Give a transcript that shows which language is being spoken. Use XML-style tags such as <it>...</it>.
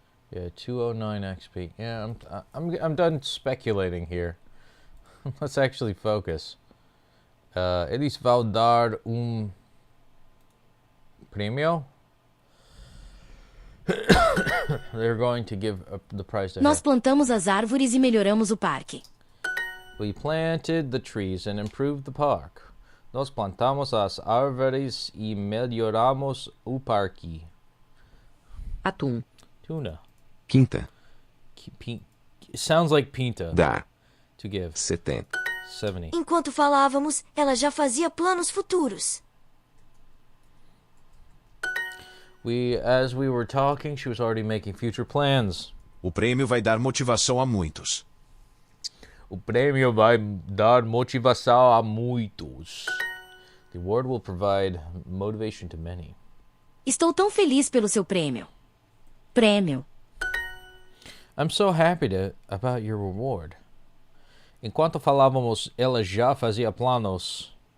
<en>Yeah, 209 XP. Yeah, I'm done speculating here. Let's actually focus.</en> <pt>Eles vão dar Premio.</pt> <en>They're going to give the prize to her.</en> <pt>Nós plantamos as árvores e melhoramos o parque.</pt> <en>We planted the trees and improved the park.</en> <pt>Nós plantamos as árvores e melhoramos o parque. Atum.</pt> <en>Tuna.</en> <pt>Quinta.</pt> <en>It sounds like pinta.</en> <pt>Dar.</pt> <en>To give. 70. 70.</en> <pt>Enquanto falávamos, ela já fazia planos futuros.</pt> <en>As we were talking, she was already making future plans.</en> <pt>O prêmio vai dar motivação a muitos. O prêmio vai dar motivação a muitos.</pt> <en>The award will provide motivation to many.</en> <pt>Estou tão feliz pelo seu prêmio. Prêmio.</pt> <en>I'm so happy about your reward.</en> <pt>Enquanto falávamos, ela já fazia planos.</pt>